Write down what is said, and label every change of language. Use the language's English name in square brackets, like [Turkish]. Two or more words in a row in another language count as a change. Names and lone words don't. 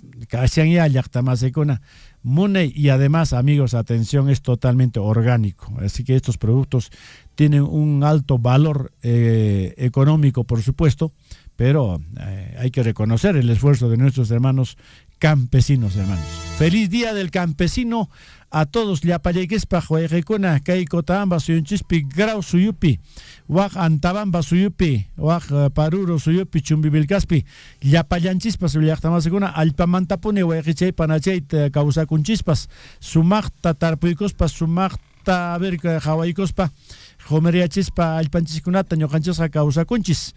[Spanish] Mune, y además, amigos, atención, es totalmente orgánico, así que estos productos tienen un alto valor económico, por supuesto, pero hay que reconocer el esfuerzo de nuestros hermanos campesinos, hermanos. Feliz Día del Campesino a todos. [Quechua] Llapallayquispa huayqikuna kay Cotahamba suyunchispi grau suyupi, waq Antabamba suyupi, waq Paruro suyupi, Chumbivilcaspi, llapallanchispas llaqtamasikuna allpamantapuni huayqichay panachay kawsakunchispas, sumaqta tarpuykuspas, sumaqta hawaykuspa, Homeriachispa alpanchiskunata ñoqanchisqa kawsakunchis.